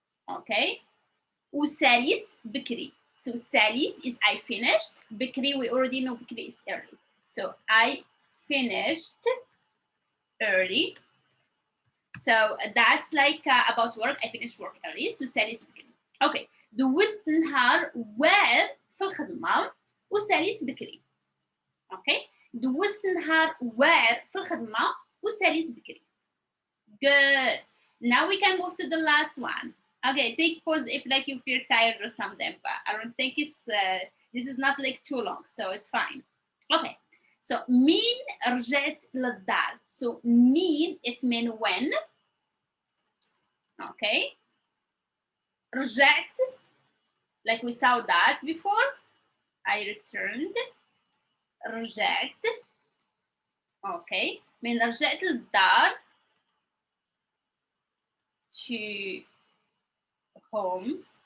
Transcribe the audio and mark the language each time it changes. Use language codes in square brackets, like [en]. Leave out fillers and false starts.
[ar] Okay. وساليت بكري. [en] So ساليت is I finished. بكري we already know بكري is early. So I finished early. So that's like about work. I finished work early. So ساليت بكري. Okay. [ar] دوزت نهار where في الخدمة وساليت بكري. [en] Okay. [ar] دوزت نهار where في الخدمة وساليت بكري. [en] Good. Now we can move to the last one. Okay, take pause if like you feel tired or something, but I don't think it's this is not like too long, so it's fine. [ar] Okay, so مين رجعت للدار. [en] So مين it's mean when. Okay, رجعت like we saw that before. I returned. رجعت. Okay, [ar] من رجعت للدار [en] to home.